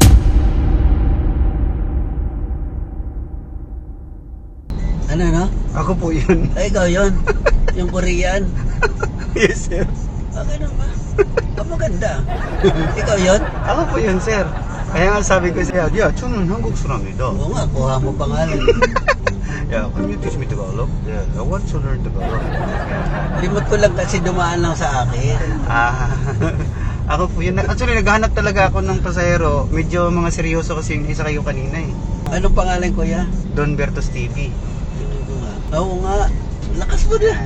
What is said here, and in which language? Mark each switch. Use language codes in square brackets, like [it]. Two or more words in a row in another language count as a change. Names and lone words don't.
[tl] Ano? Ako po yun. Ay, ikaw yun? Yung Korean? [en] Yes, sir. [tl] Okay naman. Maganda. Ikaw yun? Ako po yun, sir. Kaya nga sabi ko siya, yeah, [ko] 저는 한국 사람입니다. [tl] Oo nga, kuha mo pangalan. [en] Yeah, can you teach me Tagalog? Yeah, I want to learn Tagalog. [tl] Limot ko lang kasi dumaan lang sa akin. Ako po yun. Actually, naghahanap talaga ako ng pasahero. Medyo mga seryoso kasi yung isa kayo kanina eh. Anong pangalan, kuya? Don Bertos TV. Oo nga. Lakas mo na.